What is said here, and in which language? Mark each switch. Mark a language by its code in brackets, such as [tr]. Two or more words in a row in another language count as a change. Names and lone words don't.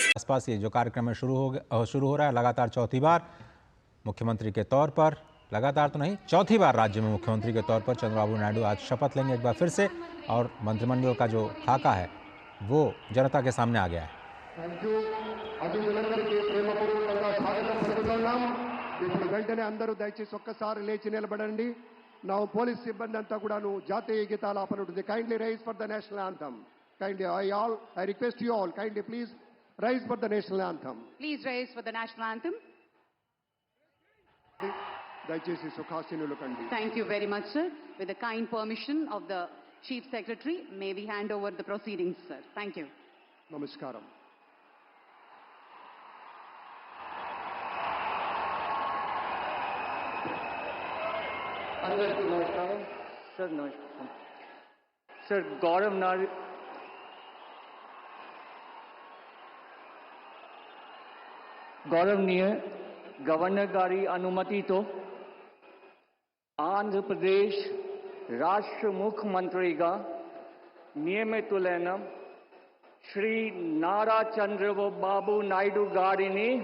[hi] आसपास ये जो कार्यक्रम है शुरू हो रहा है। लगातार चौथी बार मुख्यमंत्री के तौर पर, लगातार तो नहीं, चौथी बार राज्य में मुख्यमंत्री के तौर पर चंद्रबाबू नायडू आज शपथ लेंगे एक बार फिर से, और मंत्रिमंडल का जो खाका है वो जनता के सामने आ गया है। [te] ఇప్పుడు వెంటనే అందరూ దయచేసి ఒక్కసారి లేచి నిలబడండి. నా పోలీస్ సిబ్బంది అంతా కూడాను జాతీయ గీతాలాపన ఉంటుంది. [en] Kindly rise for the national anthem. Kindly I request you all, kindly please rise for the national anthem. Please rise for the national anthem. [te] దయచేసి సుఖాసీనులు కండి. [en] Thank you very much, sir. With the kind permission of the Chief Secretary, may we hand over the proceedings, sir. Thank you. [te] నమస్కారం. అందరికీ నమస్కారం సార్. నమస్కారం సార్. గౌరవనీయ గవర్నర్ గారి అనుమతి తో ఆంధ్ర ప్రదేశ్ రాష్ట్ర ముఖ్యమంత్రి గా నియమితులైన శ్రీ నారా చంద్రబాబు నాయుడు గారిని